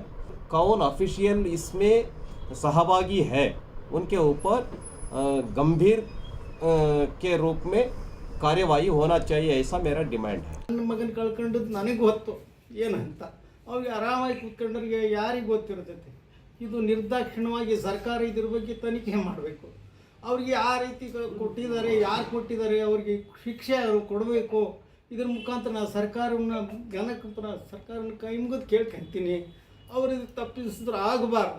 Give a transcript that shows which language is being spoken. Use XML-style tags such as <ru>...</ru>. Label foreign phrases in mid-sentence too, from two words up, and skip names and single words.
<hi>कौन ऑफिशियल इसमें सहभागी है, उनके ऊपर गंभीर के रूप में कार्यवाही होना चाहिए, ऐसा मेरा डिमांड है।</hi> <kn>ನನ್ನ ಮಗನ ಕಳ್ಕೊಂಡದ್ದು ನನಗೆ ಗೊತ್ತು ಏನಂತ, ಅವ್ರಿಗೆ ಆರಾಮಾಗಿ ಕೂತ್ಕೊಂಡ್ರಿಗೆ ಯಾರಿಗೆ ಗೊತ್ತಿರ್ತೈತೆ. ಇದು ನಿರ್ದಾಕ್ಷಿಣ್ಯವಾಗಿ ಸರ್ಕಾರ ಇದ್ರ ಬಗ್ಗೆ ತನಿಖೆ ಮಾಡಬೇಕು. ಅವ್ರಿಗೆ ಆ ರೀತಿ ಕೊಟ್ಟಿದ್ದಾರೆ, ಯಾರು ಕೊಟ್ಟಿದ್ದಾರೆ, ಅವ್ರಿಗೆ ಶಿಕ್ಷೆ ಅವರು ಕೊಡಬೇಕು. ಇದ್ರ ಮುಖಾಂತರ ನಾನು ಸರ್ಕಾರವನ್ನು ಸರ್ಕಾರನ ಕೈ ಮುಗಿದು ಕೇಳ್ಕೊಂತೀನಿ, ಅವ್ರಿಗೆ ತಪ್ಪಿಸಿದ್ರೆ ಆಗಬಾರ್ದು.</kn>